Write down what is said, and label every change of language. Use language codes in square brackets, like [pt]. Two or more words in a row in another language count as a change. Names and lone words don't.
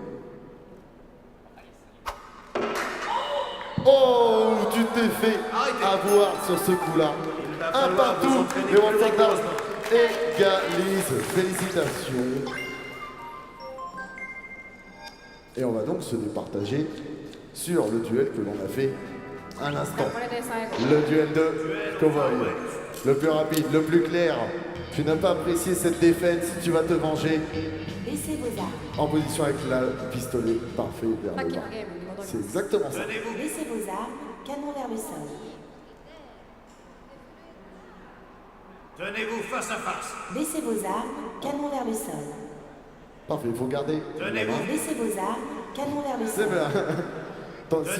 [fr] Oh, tu t'es fait avoir sur ce coup-là. Un partout. Les World Thunder égalisent. Félicitations. Et on va donc se départager sur le duel que l'on a fait à l'instant. [ja] これで最後。 [fr] Le duel de Cowboy. Le plus rapide, le plus clair. Tu n'as pas apprécié cette défaite, tu vas te venger. Baissez vos armes. En position avec la pistolet parfait vers [ja] さっ [fr] le [ja] き [fr] bas. [ja] のゲームに戻り [fr] C'est [ja] ます。 [fr] exactement ça. Tenez-vous. Baissez vos armes. Canon vers le sol. Tenez-vous face à face. Baissez vos armes. Canon vers le sol. Parfait, il faut garder. Tenez-vous. Baissez vos armes. Canon vers le C'est sol. bien. Attends, si